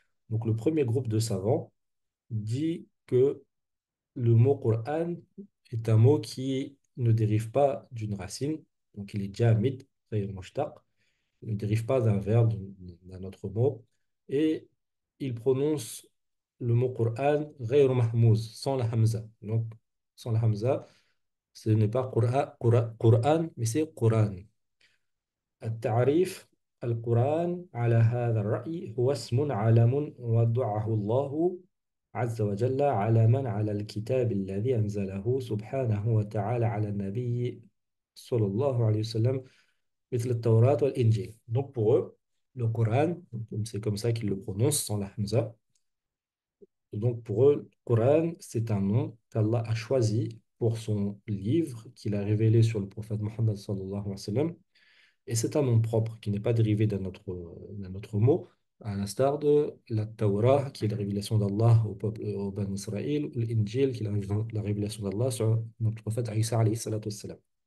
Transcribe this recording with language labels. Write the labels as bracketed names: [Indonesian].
[French] Donc, le premier groupe de savants dit que le mot Qur'an est un mot qui ne dérive pas d'une racine, donc il est jamid, غير mushtaq, il ne dérive pas d'un verbe, d'un autre mot, et il prononce le mot Qur'an غير mahmouz, sans la hamza. Donc, sans la hamza, ce n'est pas Qur'an, mais c'est Qur'an. [Arabic] التعريف القرآن على هذا الرأي هو اسم علم وضعه الله عز وجل علما على الكتاب الذي أنزله سبحانه وتعالى على النبي صلى الله عليه وسلم مثل التوراة والإنجيل. [French] Donc pour eux, le Coran, c'est comme ça qu'ils le prononcent sans la hamza. Donc pour eux, le Coran, c'est un nom qu'Allah a choisi pour son livre qu'il a révélé sur le prophète Mohammed sallallahu alayhi wa sallam. Et c'est un nom propre qui n'est pas dérivé d'un autre mot, à l'instar de la Torah, qui est la révélation d'Allah au peuple, au Bani Israël, ou l'Injil, qui est la révélation d'Allah sur notre prophète Isa alayhi salatu wassalam.